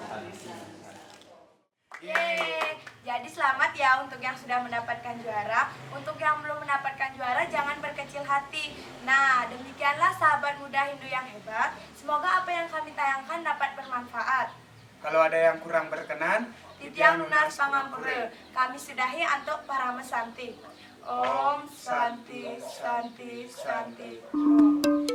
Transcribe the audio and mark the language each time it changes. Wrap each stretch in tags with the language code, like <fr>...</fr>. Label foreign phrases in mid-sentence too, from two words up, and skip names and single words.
<id>Jadi selamat ya untuk yang sudah mendapatkan juara. Untuk yang belum mendapatkan juara jangan berkecil hati. Nah, demikianlah sahabat muda Hindu yang hebat. Semoga apa yang kami tayangkan dapat bermanfaat. Kalau ada yang kurang berkenan,</id> <ban>Titiang lunas pangampure.</ban> <id>Kami sudahi untuk para mesanti.</id> <sa>Om Santi Santi Santi.</sa>